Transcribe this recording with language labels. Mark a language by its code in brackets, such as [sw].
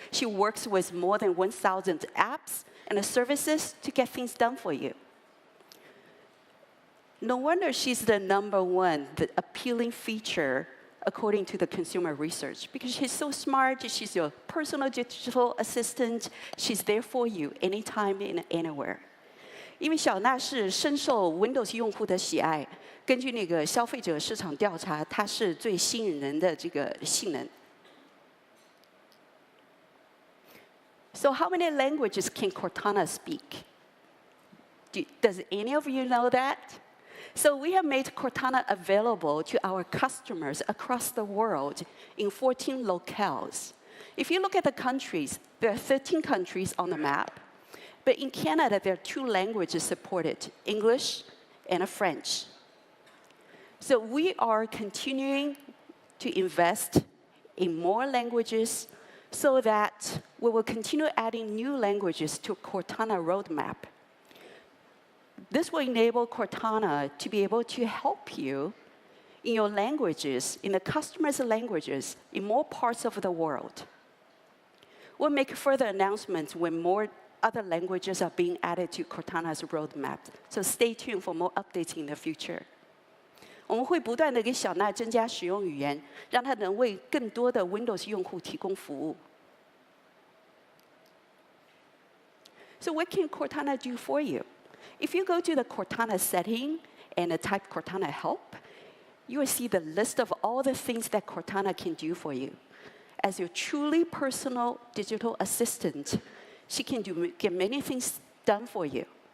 [en] She works with more than 1,000 apps and services to get things done for you. No wonder she's the #1, the appealing feature according to the consumer research, because she's so smart, she's your personal digital assistant, she's there for you anytime and anywhere. [zh] 因为小娜是深受 Windows 用户的喜爱，根据那个消费者市场调查，它是最吸引人的这个性能。 [en] So how many languages can Cortana speak? Does any of you know that? So we have made Cortana available to our customers across the world in 14 locales. If you look at the countries, there are 13 countries on the map. But in Canada, there are 2 languages supported, English and French. So we are continuing to invest in more languages so that we will continue adding new languages to Cortana roadmap. This will enable Cortana to be able to help you in your languages, in the customer's languages, in more parts of the world. We'll make further announcements when more other languages are being added to Cortana's roadmap. So stay tuned for more updates in the future. [zh] 我们会不断地给小娜增加使用语言，让它能为更多的 Windows 用户提供服务。 [en] So what can Cortana do for you? If you go to the Cortana setting and type Cortana help, you will see the list of all the things that Cortana can do for you. As your truly personal digital assistant, she can get many things done for you.